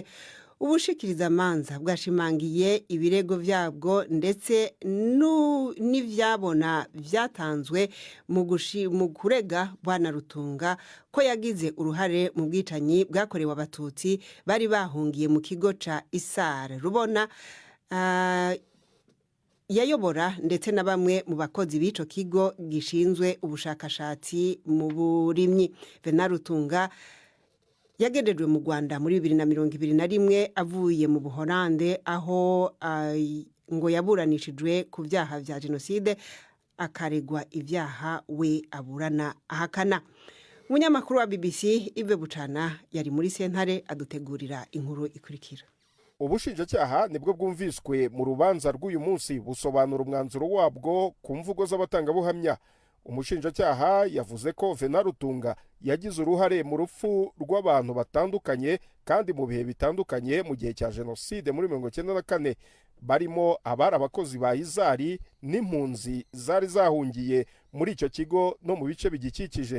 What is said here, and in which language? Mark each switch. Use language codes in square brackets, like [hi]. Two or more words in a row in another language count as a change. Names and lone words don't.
[rn] Ubushikirizamanza bwashimangiye ibirego vyabwo ndetse n'ivyabona vyatanzwe mu kurega Bwana Rutunga ko yagize uruhare mu bwicanyi bwakorewe abatutsi bari bahungiye mu kigo ca Isare Rubona yayobora, ndetse na bamwe mu bakozi b'ico kigo gishinzwe ubushakashatsi mu burimyi. [rw] Venant Rutunga yagejejwe mu Rwanda muri 2021 avuye mu Buholande, aho ngo yaburanishijwe ku byaha vya jenoside akaregwa ibyaha we aburana ahakana. [rn] Umunyamakuru wa BBC Ive Bucana yari muri sentare adutegurira inkuru ikurikira. [rw] Ubushinjacyaha nibwo bwumviswe mu rubanza rw'uyu munsi busobanura umwanzuro wabwo ku mvugo z'abatangabuhamya. Umushinjacyaha yavuze ko Venant Rutunga yagize uruhare mu rupfu rw'abantu batandukanye kandi mu bihe bitandukanye mu gihe cya jenoside muri 1994, barimo abari abakozi ba Izari n'impunzi zari zahungiye muri icyo kigo no mu bice bigikikije.